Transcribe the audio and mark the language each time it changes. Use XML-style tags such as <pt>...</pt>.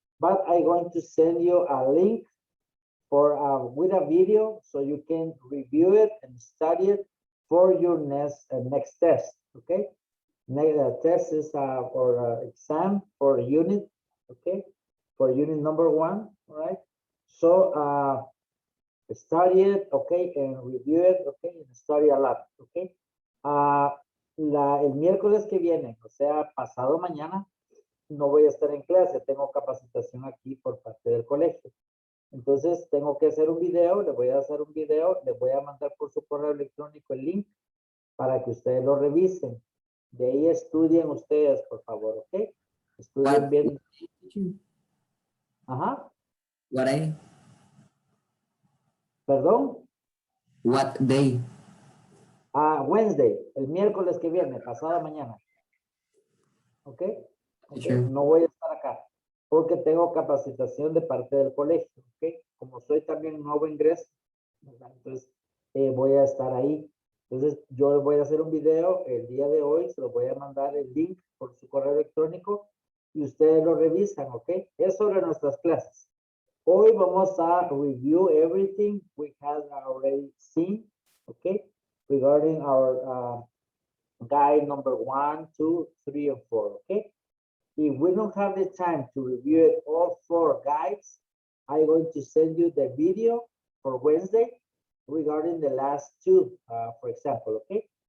<en>But I'm going to send you a link for with a video so you can review it and study it for your next test, okay? Next test is or exam for unit, okay? For unit number 1, all right? So study it, okay, and review it, okay, and study a lot, okay.</en> <es>El miércoles que viene, o sea, pasado mañana, no voy a estar en clase, tengo capacitación aquí por parte del colegio. Entonces, tengo que hacer un video, le voy a hacer un video, le voy a mandar por su correo electrónico el link para que ustedes lo revisen. De ahí estudien ustedes, por favor, ok. Estudien bien. Ajá.</es> <en>What day?</en> <es>Perdón.</es> <en>What day?</en> <es>Wednesday, el miércoles que viene, pasado mañana. ¿Ok?</es> <en>Sure.</en> <es>No voy a estar acá porque tengo capacitación de parte del colegio. ¿Ok? Como soy también nuevo ingreso, ¿verdad? Entonces voy a estar ahí. Entonces yo voy a hacer un video el día de hoy, se lo voy a mandar el link por su correo electrónico y ustedes lo revisan. ¿Ok? Es sobre nuestras clases. Hoy vamos a</es> <en>review everything we have already seen. ¿Ok? Regarding our guide number 1, 2, 3, and 4, okay? If we don't have the time to review it, all 4 guides, I'm going to send you the video for Wednesday regarding the last 2, for example, okay?</en>